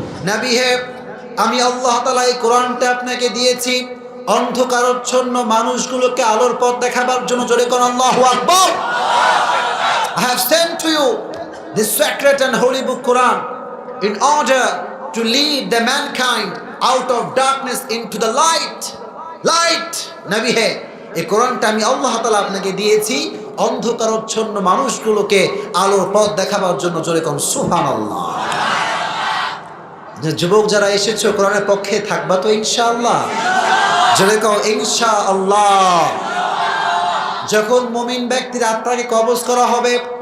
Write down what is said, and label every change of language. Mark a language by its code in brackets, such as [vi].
[bn] নবী হে, আমি আল্লাহ তাআলা এই কোরআনটা আপনাকে দিয়েছি অন্ধকারাচ্ছন্ন মানুষগুলোকে আলোর পথ দেখাবার জন্য। জোরে কোন আল্লাহু আকবার। [en] I have sent to you this sacred and holy book Quran in order to lead the mankind out of darkness into the light. Light. [bn] নবী হে, এই কোরআনটা আমি আল্লাহ তাআলা আপনাকে দিয়েছি অন্ধকারাচ্ছন্ন মানুষগুলোকে আলোর পথ দেখাবার জন্য। জোরে কোন সুবহানাল্লাহ। যুবক যারা এসেছো, কোরআনের পক্ষে থাকবা তো ইনশাআল্লাহ? জোরে কও ইনশাআল্লাহ। যখন মুমিন ব্যক্তির আত্মাকে কবজ করা হবে,